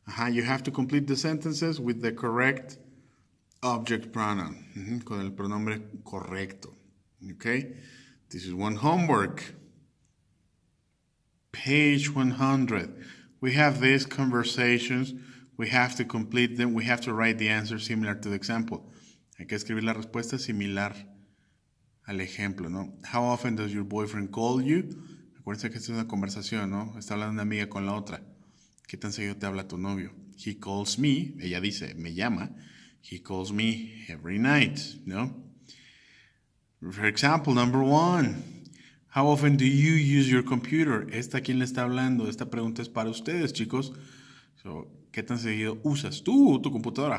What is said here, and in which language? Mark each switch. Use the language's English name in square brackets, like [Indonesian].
[English] You have to complete the sentences with the correct object pronoun, [Spanish] con el pronombre correcto. [English] Okay? This is one homework. Page 100. We have these conversations. We have to complete them. We have to write the answer similar to the example. [Spanish] Hay que escribir la respuesta similar al ejemplo, ¿no? [English] How often does your boyfriend call you? [Spanish] Acuérdense que esta es una conversación, ¿no? Está hablando una amiga con la otra. ¿Qué tan seguido te habla tu novio? [English] He calls me. [Spanish] Ella dice, me llama. [English] He calls me every night, ¿no? For example, number 1. How often do you use your computer? [Spanish] ¿Esta quién le está hablando? Esta pregunta es para ustedes, chicos. So, ¿qué tan seguido usas tú tu computadora?